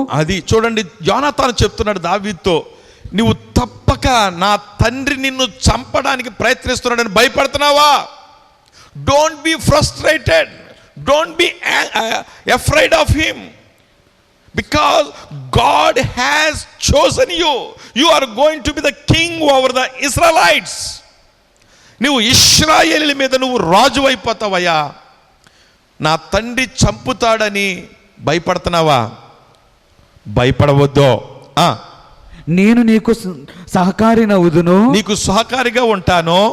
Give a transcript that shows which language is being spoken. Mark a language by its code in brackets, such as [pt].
[te] అది చూడండి, యోనాతాను చెప్తున్నాడు దావీదుతో, నువ్వు తప్పక నా తండ్రి నిన్ను చంపడానికి ప్రయత్నిస్తున్నాడని భయపడుతున్నావా? [en] Don't be frustrated, don't be afraid of him, because God has chosen you. You are going to be the king over the Israelites. [te] నువ్వు ఇశ్రాయేలీల మీద నువ్వు రాజు అయిపోతావయ్యా. నా తండ్రి చంపుతాడని భయపడుతున్నావా? భయపడవద్దు. నేను నీకు సహకారినవుదును, నీకు సహకారిగా ఉంటాను.